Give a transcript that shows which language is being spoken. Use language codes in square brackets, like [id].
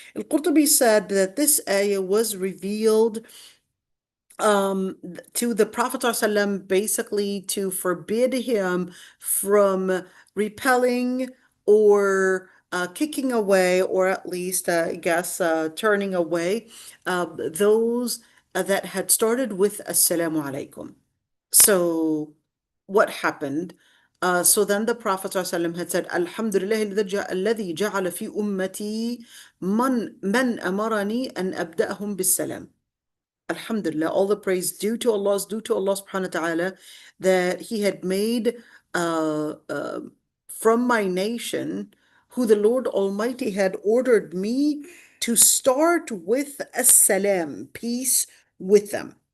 [en] Al-Qurtubi said that this ayah was revealed to the Prophet ﷺ basically to forbid him from repelling or kicking away, or at least, I guess, turning away those that had started with Assalamu alaikum. So what happened? So then the Prophet ﷺ had said, [ar] Alhamdulillah الذي جعل في أمتي من أمرني أن أبدأهم بالسلام. [en] Alhamdulillah, all the praise due to Allah subhanahu wa ta'ala, that He had made uh, uh, from my nation, who the Lord Almighty had ordered me to start with as-salam, peace with them.